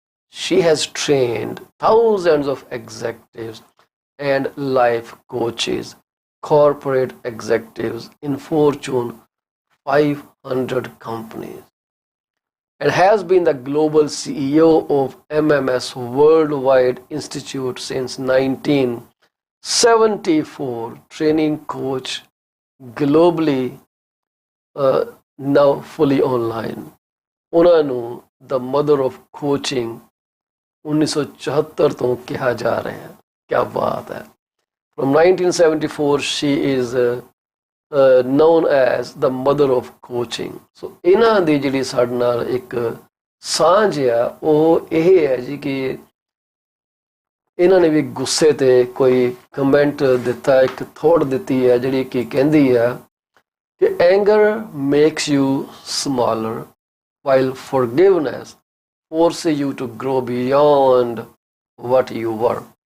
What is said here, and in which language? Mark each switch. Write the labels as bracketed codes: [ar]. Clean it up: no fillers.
[en] She has trained thousands of executives and life coaches, corporate executives in Fortune 500 companies, and has been the global CEO of MMS Worldwide Institute since 1974, training coach globally, now fully online. [pa] ਉਹਨਾਂ ਨੂੰ [en] the mother of coaching [pa] 1974 ਤੋਂ ਕਿਹਾ ਜਾ ਰਿਹਾ ਹੈ। ਕਿਆ ਬਾਤ ਹੈ। [en] From 1974 she is known as the mother of coaching. [pa] ਸੋ ਇਹਨਾਂ ਦੀ ਜਿਹੜੀ ਸਾਡੇ ਨਾਲ ਇੱਕ ਸਾਂਝ ਆ ਉਹ ਇਹ ਹੈ ਜੀ ਕਿ ਇਹਨਾਂ ਨੇ ਵੀ ਗੁੱਸੇ ਤੇ ਕੋਈ ਕਮੈਂਟ ਦਿੱਤਾ, ਇੱਕ ਥੋੜ ਦਿੱਤੀ ਹੈ ਜਿਹੜੀ ਕਿ ਕਹਿੰਦੀ ਆ ਕਿ [en] anger makes you smaller while forgiveness forces you to grow beyond what you were.